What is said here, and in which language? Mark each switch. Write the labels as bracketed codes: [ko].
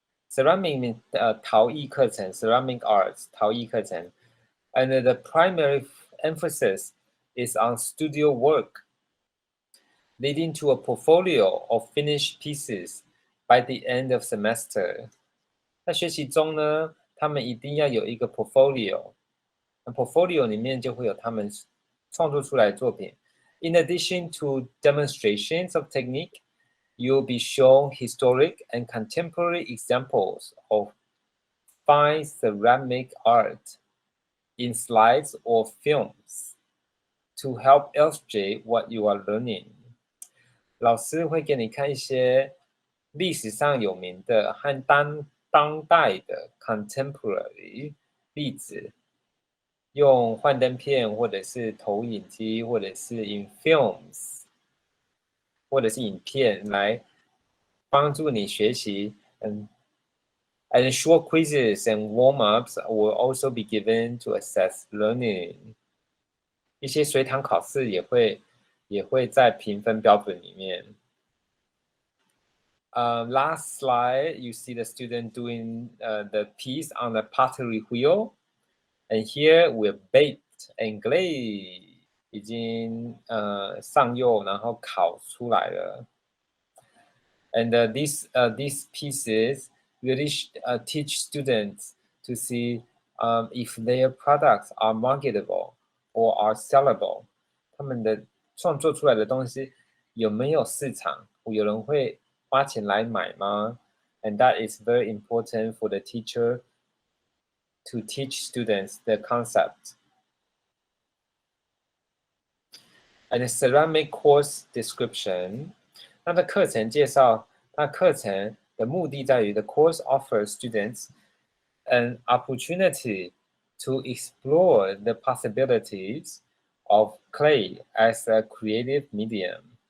[en] Ceramic means 陶艺课程 ceramic arts 陶艺课程 and the primary emphasis is on studio work, leading to a portfolio of finished pieces by the end of semester. [zh] 在学习中呢，他们一定要有一个 portfolio 里面就会有他们创作出来的作品。 [en] In addition to demonstrations of technique, you'll be shown historic and contemporary examples of fine ceramic art in slides or films to help illustrate what you are learning. [zh] 老师会给你看一些历史上有名的和当代的 contemporary 例子，用幻灯片或者是投影机或者是 [en] in films [zh] 或者是影片来帮助你学习。 [en] And short quizzes and warm-ups will also be given to assess learning. [zh] 一些随堂考试也会在评分标准里面。 [en] Last slide, you see the student doing the piece on the pottery wheel. And here we're baked and glazed. [zh] 已经上釉然后烤出来了。 [en] And these pieces really teach students to see if their products are marketable or are sellable. [zh] 他们的创作出来的东西有没有市场？有人会花钱来买吗？ [en] And that is very important for the teacher to teach students the concept. And the ceramic course description. [zh] 它的课程介绍，它课程的目的在于 [en] the course offers students an opportunity to explore the possibilities of clay as a creative medium.